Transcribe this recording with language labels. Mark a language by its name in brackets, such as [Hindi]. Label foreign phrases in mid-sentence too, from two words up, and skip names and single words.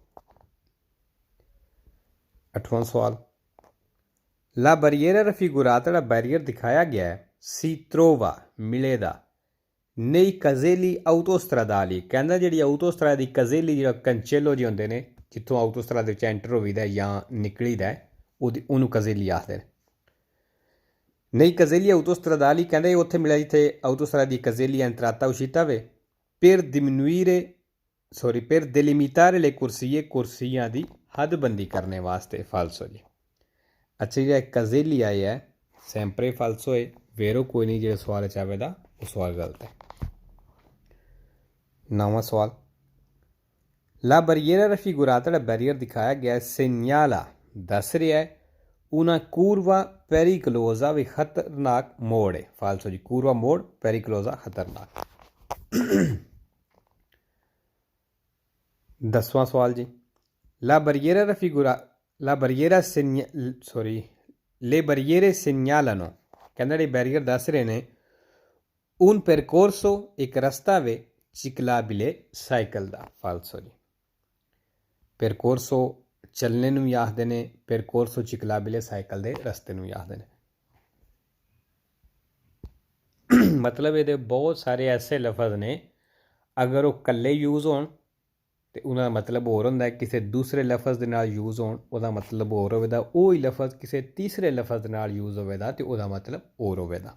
[Punjabi] 8ਵਾਂ ਸਵਾਲ [Italian] la barriera raffigurata [Punjabi] ਜਿਹੜਾ ਬੈਰੀਅਰ ਦਿਖਾਇਆ ਗਿਆ ਸੀ ਤਰੋਵਾ ਮਿਲੇਦਾ [Italian] nei caselli autostradali [Punjabi] ਕਹਿੰਦਾ ਜਿਹੜੀ ਆਊਟੋਸਟਰਾ ਦੀ ਕਜ਼ੇਲੀ ਜਿਹੜਾ ਕੰਚੇਲੋ ਜਿਹੇ ਹੁੰਦੇ ਨੇ ਜਿੱਥੋਂ ਆਊਟੋਸਟਰਾ ਦੇ ਵਿੱਚ ਐਂਟਰ ਹੋਈਦਾ ਜਾਂ ਨਿਕਲੀਦਾ ਉਹਨੂੰ ਕਜ਼ੇਲੀ ਆਖਦੇ ਨੇ। [Italian] nei caselli autostradali [Punjabi] ਕਹਿੰਦੇ ਉੱਥੇ ਮਿਲਿਆ ਜਿੱਥੇ ਆਊਟੋਸਟਰਾ ਦੀ ਕਜ਼ੇਲੀ [Italian] entrata uscita [Punjabi] ਵੇ [Italian] per delimitare le corsie [Punjabi] ਕੁਰਸੀਆਂ ਦੀ ਹੱਦਬੰਦੀ ਕਰਨੇ ਵਾਸਤੇ ਫਾਲਸੋ ਜੀ। ਅੱਛਾ ਜਿਹੜਾ ਕਜ਼ੇਲੀ ਆਇਆ ਹੈ [Italian] sempre falso [Punjabi] ਹੈ ਵੇਰੋ ਕੋਈ ਨਹੀਂ ਜਿਹੜਾ ਸਵਾਲ ਚਾਹੇਦਾ ਉਹ ਸਵਾਲ ਗਲਤ ਹੈ। 9ਵਾਂ ਸਵਾਲ [Italian] la barriera raffigurata [Punjabi] ਜਿਹੜਾ ਬੈਰੀਅਰ ਦਿਖਾਇਆ ਗਿਆ ਸਿਗਨਾਲਾ ਦੱਸ ਰਿਹਾ ਹੈ [Italian] una curva pericolosa [Punjabi] ਵੀ ਖਤਰਨਾਕ ਮੋੜ ਹੈ ਫਾਲਸੋ ਜੀ। curva ਮੋੜ pericolosa ਖਤਰਨਾਕ। 10ਵਾਂ ਸਵਾਲ ਜੀ [Italian] le barriere segnalano [Punjabi] ਕਹਿੰਦਾ ਜਿਹੜੇ ਬੈਰੀਅਰ ਦੱਸ ਰਹੇ ਨੇ [Italian] un percorso [Punjabi] ਇੱਕ ਰਸਤਾ ਵੇ ciclabile ਸਾਈਕਲ ਦਾ ਫਾਲਸੋ ਜੀ। percorso ਚੱਲਣੇ ਨੂੰ ਵੀ ਆਖਦੇ ਨੇ [Italian] percorso ciclabile [Punjabi] ਸਾਈਕਲ ਦੇ ਰਸਤੇ ਨੂੰ ਵੀ ਆਖਦੇ ਨੇ। ਮਤਲਬ ਇਹਦੇ ਬਹੁਤ ਸਾਰੇ ਐਸੇ ਲਫ਼ਜ਼ ਨੇ ਅਗਰ ਉਹ ਇਕੱਲੇ ਯੂਜ਼ ਹੋਣ ਅਤੇ ਉਹਨਾਂ ਦਾ ਮਤਲਬ ਹੋਰ ਹੁੰਦਾ ਕਿਸੇ ਦੂਸਰੇ ਲਫ਼ਜ਼ ਦੇ ਨਾਲ ਯੂਜ਼ ਹੋਣ ਉਹਦਾ ਮਤਲਬ ਹੋਰ ਹੋਵੇਗਾ ਉਹ ਹੀ ਲਫ਼ਜ਼ ਕਿਸੇ ਤੀਸਰੇ ਲਫ਼ਜ਼ ਦੇ ਨਾਲ ਯੂਜ਼ ਹੋਵੇਗਾ ਅਤੇ ਉਹਦਾ ਮਤਲਬ ਹੋਰ ਹੋਵੇਗਾ।